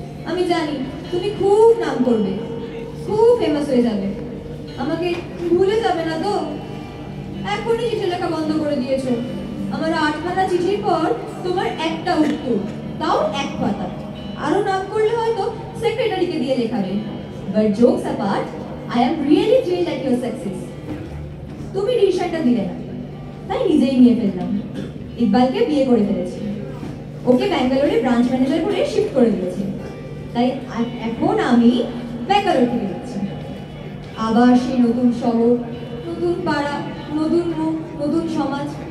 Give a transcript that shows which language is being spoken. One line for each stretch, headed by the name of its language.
Bangla: আমি জানি তুমি খুব নাম করবে, খুব ফেমাস হয়ে যাবে। আমাকে ভুলে যাবে না তো? এখনই চিঠি লেখা বন্ধ করে দিয়েছো। আমার 8খানা চিঠির পর তোমার একটা উত্তর, তাও এক পাতা। আরো নাম করলে হয়তো সেক্রেটারিকে দিয়ে লেখাবে।
English: But jokes apart, I am really thrilled at your success.
Bangla: তুমি রিসাইনটা দিলে না, তাই নিজেই নিয়ে ফেললাম। ইকবালকে বিয়ে করে ফেলেছি, ওকে ব্যাঙ্গালোরে ব্রাঞ্চ ম্যানেজার করে শিফট করে দিয়েছি, তাই এখন আমি ব্যাঙ্গালোর থেকে যাচ্ছি। আবার সেই নতুন শহর, নতুন পাড়া, নতুন মুখ, নতুন সমাজ।